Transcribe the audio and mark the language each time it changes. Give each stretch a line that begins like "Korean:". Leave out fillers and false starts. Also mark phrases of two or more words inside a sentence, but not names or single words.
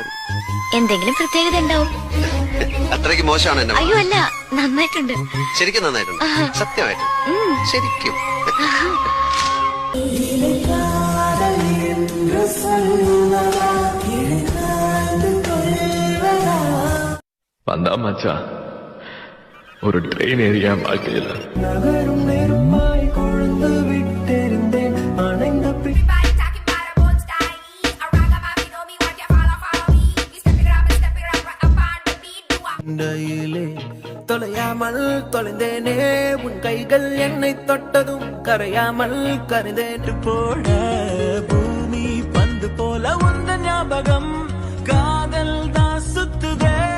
Malayalam: എന്തെങ്കിലും പ്രത്യേകത ഉണ്ടാവും. അത്രയ്ക്ക് മോശമാണ് എന്നെ. അയ്യോ അല്ല, നന്നായിട്ടുണ്ട്. ശരിക്കും നന്നായിട്ടുണ്ട്. സത്യമായിട്ട് ശരിക്കും.
Tamil: வந்தா மச்சா ஒரு ட்ரெயின் ஏரியா வாழ்க்கையில நகரும் நெருப்பாய் கொழுந்து விட்டிருந்தேன் அணைந்த தொலையாமல் தொலைந்தேனே உன் கைகள் என்னை தொட்டதும் கரையாமல் கருந்தேன் போட பூமி பந்து போல உந்த ஞாபகம் காதல் தான் சுத்துதே.